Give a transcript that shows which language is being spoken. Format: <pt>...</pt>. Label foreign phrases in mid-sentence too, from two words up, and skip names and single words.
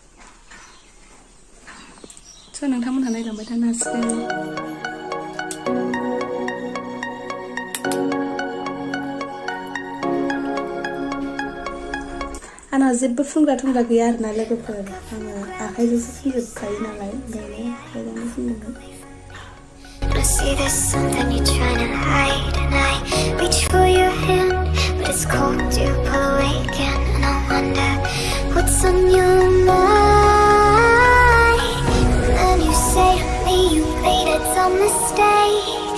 <brx>स' नोंथांमोनहा नायलांबाय थानो हासिगोन आंना जेबो फुनग्रा थुनग्रा गैया आरोना लोगोफोर आङो आखाइजोंसो फुनजोबखायो नालाय ओंखायनो आखाइजोंनो फुनदोंमोन</brx> <en>I see there's something you're trying to hide, and I reach for your hand, but it's cold. You pull away again, and I wonder what's on your mind. And then you say to me you made a dumb mistake.</en>